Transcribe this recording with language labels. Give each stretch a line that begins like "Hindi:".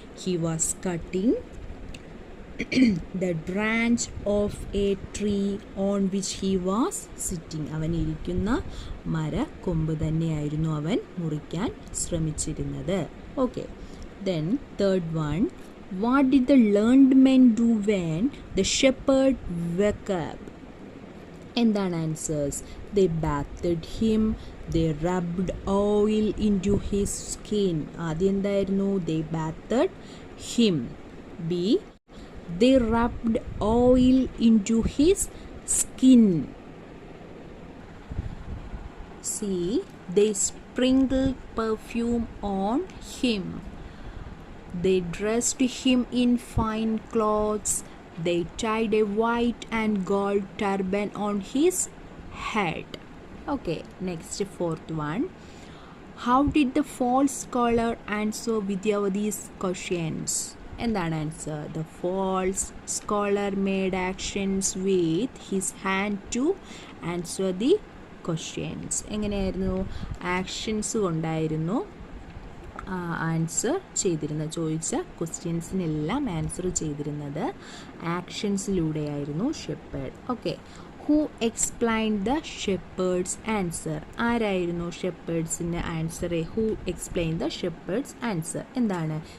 English: He was cutting the branch of a tree on which he was sitting.
Malayalam: അവൻ ഇരിക്കുന്ന കൊമ്പ് തന്നെയായിരുന്നു അവൻ മുറിക്കാൻ ശ്രമിച്ചിരുന്നത്.
English: Okay, then third one. What did the learned men do when the shepherd woke up?
Malayalam: എന്താണ് answers?
English: They bathed him, they rubbed oil into his skin.
Malayalam: ആദ്യം എന്തായിരുന്നു?
English: They bathed him. B. They rubbed oil into his skin. C. They sprinkled perfume on him. They dressed him in fine clothes. They tied a white and gold turban on his head. Okay, next, fourth one. How did the false scholar answer Vidyavati's questions?
Malayalam: എന്താണ് answer?
English: The false scholar made actions with his hand to answer the questions.
Malayalam: എങ്ങനെയായിരുന്നു? Actions കൊണ്ടായിരുന്നു answer ചെയ്തിരുന്നത്. ചോദിച്ച ക്വസ്റ്റ്യൻസിനെല്ലാം answer ചെയ്തിരുന്നത് ആക്ഷൻസിലൂടെയായിരുന്നു shepherd.
English: Okay, who explained the shepherd's answer?
Malayalam: ആരായിരുന്നു ഷെപ്പേർഡ്സിൻ്റെ answer?
English: Who explain the shepherd's answer?
Malayalam: എന്താണ്?